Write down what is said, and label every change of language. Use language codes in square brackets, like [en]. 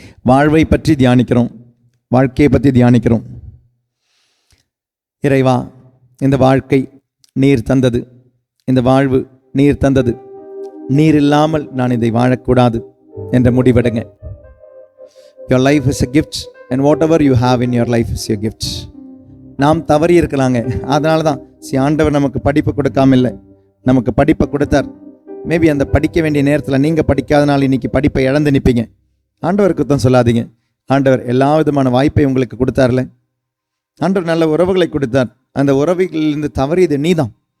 [ta] வாழ்வை பற்றி தியானிக்கிறோம், வாழ்க்கையை பற்றி தியானிக்கிறோம். இறைவா, இந்த வாழ்க்கை நீர் தந்தது, இந்த வாழ்வு நீர் தந்தது. நீர் இல்லாமல் நான் இதை வாழக்கூடாது என்ற முடிவெடுங்க. [en] Your life is a gift and whatever you have in your life is your gift. [ta] நாம் தவறி இருக்கலாங்க. அதனால தான் ஆண்டவர் நமக்கு படிப்பு கொடுக்காம இல்லை, நமக்கு படிப்பை கொடுத்தார். மேபி அந்த படிக்க வேண்டிய நேரத்தில் நீங்கள் படிக்காதனால இன்னைக்கு படிப்பை இழந்து நிற்பீங்க. ஆண்டவருக்கு தான் சொல்லாதீங்க. ஆண்டவர் எல்லா விதமான வாய்ப்பை உங்களுக்கு கொடுத்தார்ல. ஆண்டவர் நல்ல உறவுகளை கொடுத்தார். அந்த உறவுகளிலிருந்து தவறியது நீதான்.